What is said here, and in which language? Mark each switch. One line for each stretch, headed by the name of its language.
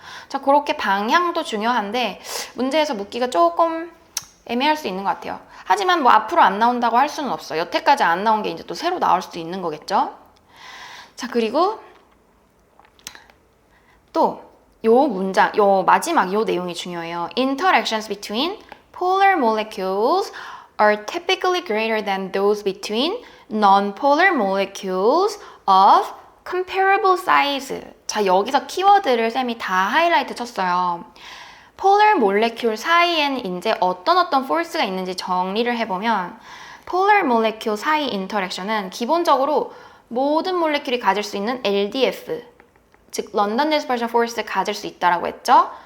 Korean: 자, 그렇게 방향도 중요한데 문제에서 묻기가 조금 애매할 수 있는 것 같아요. 하지만 앞으로 안 나온다고 할 수는 없어. 여태까지 안 나온 게 이제 또 새로 나올 수도 있는 거겠죠. 자, 그리고 또 요 문장, 요 마지막 요 내용이 중요해요.
English: Interactions between polar molecules are typically greater than those between non-polar molecules of comparable size.
Korean: 자, 여기서 키워드를 쌤이 다 하이라이트 쳤어요. polar molecule 사이엔 이제 어떤 force가 있는지 정리를 해보면 polar molecule 사이 인터랙션은 기본적으로 모든 몰레큘이 가질 수 있는 LDF, 즉 London Dispersion Force를 가질 수 있다라고 했죠.